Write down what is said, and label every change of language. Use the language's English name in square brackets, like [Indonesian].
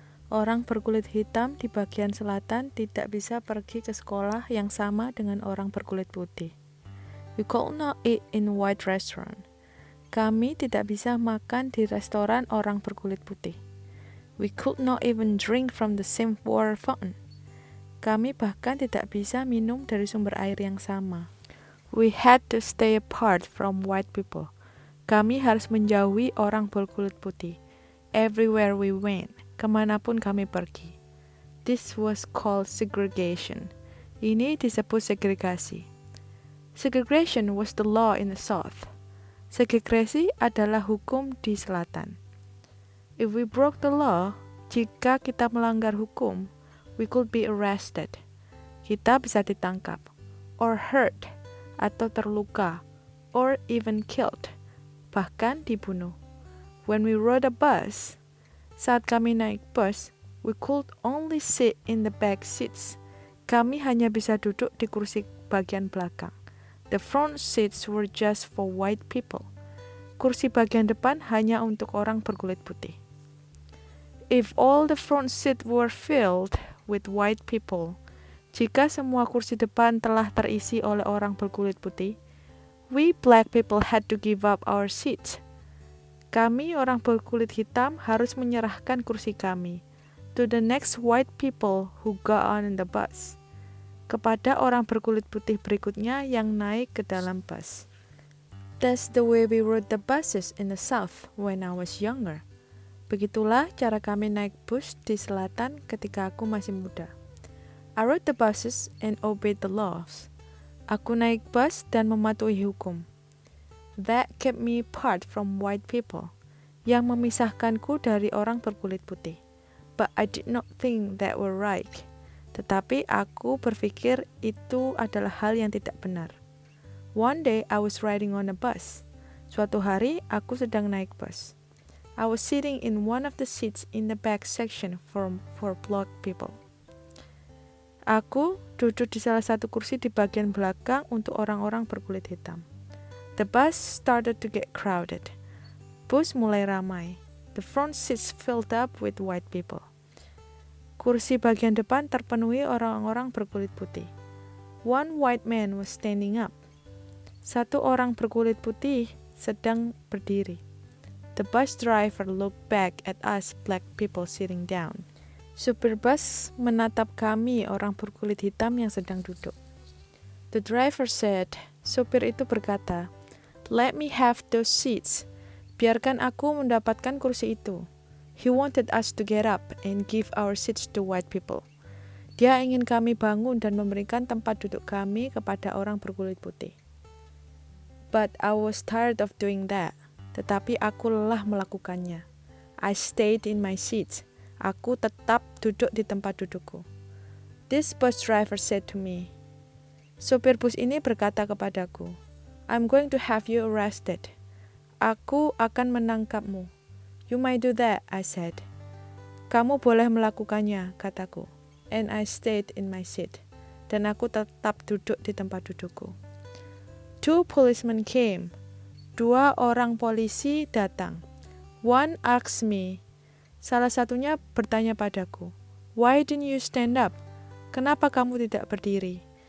[Indonesian] Orang berkulit hitam di bagian selatan tidak bisa pergi ke sekolah yang sama dengan orang berkulit putih. [English] We could not eat in white restaurant. [Indonesian] Kami tidak bisa makan di restoran orang berkulit putih. [English] We could not even drink from the same water fountain. [Indonesian] Kami bahkan tidak bisa minum dari sumber air yang sama. [English] We had to stay apart from white people. [Indonesian] Kami harus menjauhi orang berkulit putih. [English] Everywhere we went, [Indonesian] kemanapun kami pergi. [English] This was called segregation. [Indonesian] Ini disebut segregasi. [English] Segregation was the law in the South. [Indonesian] Segregasi adalah hukum di selatan. [English] If we broke the law, [Indonesian] jika kita melanggar hukum, [English] we could be arrested. [Indonesian] Kita bisa ditangkap, [English] or hurt, [Indonesian] atau terluka, [English] or even killed, [Indonesian] bahkan dibunuh. [English] When we rode a bus, [Indonesian] saat kami naik bus, [English] we could only sit in the back seats. [Indonesian] Kami hanya bisa duduk di kursi bagian belakang. [English] The front seats were just for white people. [Indonesian] Kursi bagian depan hanya untuk orang berkulit putih. [English] If all the front seats were filled with white people, [Indonesian] jika semua kursi depan telah terisi oleh orang berkulit putih, [English] we black people had to give up our seats. [Indonesian] Kami orang berkulit hitam harus menyerahkan kursi kami [English] to the next white people who got on in the bus, [Indonesian] kepada orang berkulit putih berikutnya yang naik ke dalam bus. [English] That's the way we rode the buses in the South when I was younger. [Indonesian] Begitulah cara kami naik bus di selatan ketika aku masih muda. [English] I rode the buses and obeyed the laws. [Indonesian] Aku naik bus dan mematuhi hukum. [English] That kept me apart from white people, [Indonesian] yang memisahkanku dari orang berkulit putih. [English] But I did not think that were right. [Indonesian] Tetapi aku berpikir itu adalah hal yang tidak benar. [English] One day I was riding on a bus. [Indonesian] Suatu hari aku sedang naik bus. [English] I was sitting in one of the seats in the back section for black people. [Indonesian] Aku duduk di salah satu kursi di bagian belakang untuk orang-orang berkulit hitam. [English] The bus started to get crowded. [Indonesian] Bus mulai ramai. [English] The front seats filled up with white people. [Indonesian] Kursi bagian depan terpenuhi orang-orang berkulit putih. [English] One white man was standing up. [Indonesian] Satu orang berkulit putih sedang berdiri. [English] The bus driver looked back at us black people sitting down. [Indonesian] Supir bus menatap kami orang berkulit hitam yang sedang duduk. [English] The driver said, [Indonesian] supir itu berkata, [English] "Let me have those seats. [Indonesian] Biarkan aku mendapatkan kursi itu." [English] He wanted us to get up and give our seats to white people. [Indonesian] Dia ingin kami bangun dan memberikan tempat duduk kami kepada orang berkulit putih. [English] But I was tired of doing that. [Indonesian] Tetapi aku lelah melakukannya. [English] I stayed in my seat. [Indonesian] Aku tetap duduk di tempat dudukku. [English] This bus driver said to me. [Indonesian] Sopir bus ini berkata kepadaku, [English] "I'm going to have you arrested." [Indonesian] Aku akan menangkapmu. [English] "You might do that," I said. [Indonesian] Kamu boleh melakukannya, kataku. [English] And I stayed in my seat. [Indonesian] Dan aku tetap duduk di tempat dudukku. [English] Two policemen came. [Indonesian] Dua orang polisi datang. [English] One asked me. [Indonesian] Salah satunya bertanya padaku, [English] "Why didn't you stand up?" [Indonesian] Kenapa kamu tidak berdiri?